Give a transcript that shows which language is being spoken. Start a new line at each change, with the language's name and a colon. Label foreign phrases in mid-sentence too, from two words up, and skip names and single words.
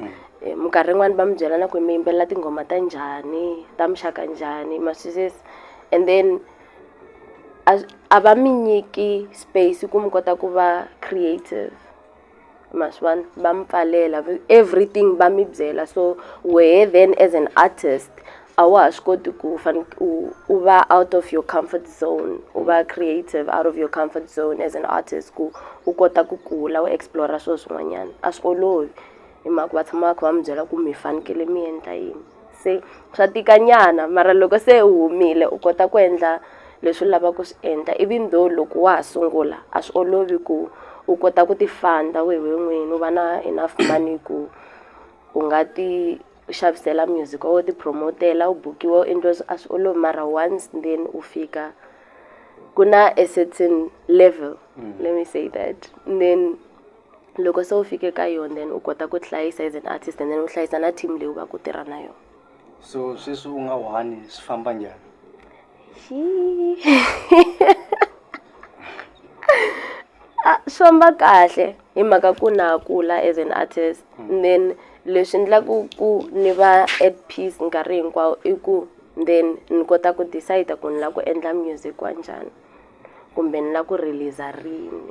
Tsonga: Minkarhi yin'wani va mi byela na ku mi yimbelela tinghoma ta njhani ta muxaka njhani ma twisisa
English: and then
Tsonga: a va mi nyiki space ku mi kota ku va creative. Ma swi vona va mi pfalela everything va mi byela so wehe then
English: as an artist
Tsonga: a wa ha swi koti ku u va
English: out of your comfort zone,
Tsonga: u va
English: creative out of your comfort zone as an artist,
Tsonga: ku u kota ku kula u explora swilo swin'wanyana. A swi olovi hi mhaka va tshama va kha va mi byela ku mi fanekele mi endla yini. Se swa tikanyana mara loko se u humile u kota ku endla leswi u lavaka ku swi endla,
English: even though
Tsonga: loko wa ha sungula a swi olovi ku u kota ku ti-fund-a wehe n'wini, u va na
English: enough money
Tsonga: ku u nga ti xavisela music wa wena, u ti-promote-ela, u bukiwa, u endliwa a swi olovi. Mara
English: once then
Tsonga: u fika ku na
English: a certain level, let me say that, then
Tsonga: loko se u fike ka yona then u kota ku tihlayisa
English: as an artist and then
Tsonga: u hlayisa na team leyi u va ku tirha na yona. So sweswi u nga one swi famba njhani? Swi famba kahle hi mhaka ku na kula
English: as an artist, then
Tsonga: leswi endlaku ku ni va
English: at peace
Tsonga: nkarhi hinkwawo i ku then ni kota ku decide ku ni lava ku endla music wa njhani kumbe ni lava ku release rini.